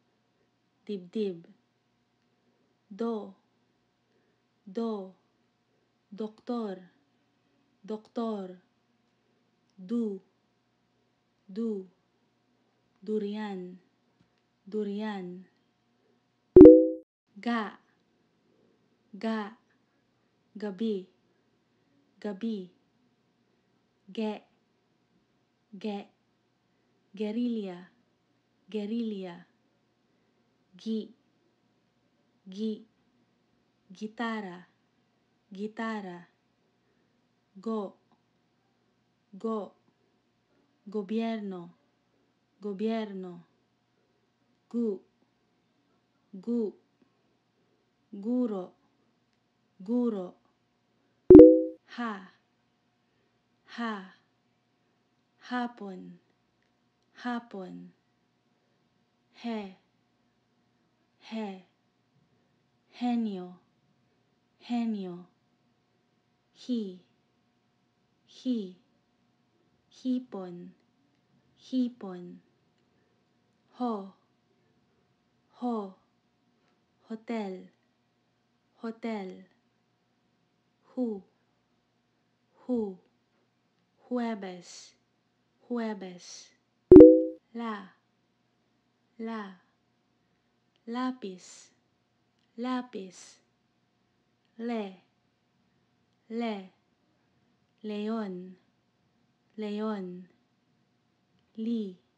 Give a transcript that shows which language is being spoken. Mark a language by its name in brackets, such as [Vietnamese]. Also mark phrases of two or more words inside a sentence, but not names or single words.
[Filipino] do, doktor, du, durian, ga, gabi, ge, guerrilla, gi, guitarra, go, gobierno, gu, guro, ha, hapon, he, genio, hi, hipon, ho, hotel, hu, jueves, la, lápiz, le, león, li,